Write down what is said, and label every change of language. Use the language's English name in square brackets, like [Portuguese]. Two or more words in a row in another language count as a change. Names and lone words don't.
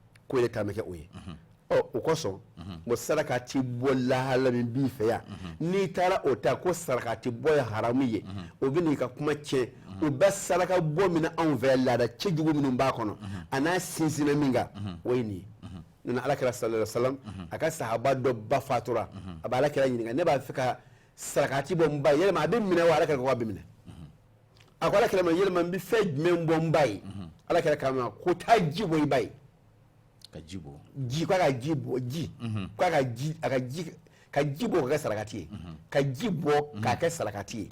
[Bambara] ko de taa bɛ kɛ o ye o kosɔn o sarakati bɔ lahala min b'i fɛ yan n'i taara o ta ko sarakati bɔ ye haramu ye o bɛ n'i ka kuma tiɲɛ o bɛ saraka bɔ min anw fɛ laada cɛjugu minnu b'a kɔnɔ a n'a sinsinna min kan o ye nin ye nana alakira [Arabic] صلى الله عليه وسلم [Bambara] a ka sahaba dɔ ba fatura a bɛ alakira ɲininka ne b'a fɛ ka sarakati bɔ n ba ye yɛlɛma a bɛ minɛ wa alakira ko a bɛ minɛ a ko alakira ma yɛlɛma n bɛ fɛn jumɛn bɔ n ba ye alakira k'a ma ko taa ji bɔ i ba ye ka ji bɔ ji ko a ka ji bɔ ji ko a ka ji ka ji bɔ ka kɛ sarakati ye ka ji bɔ k'a kɛ sarakati ye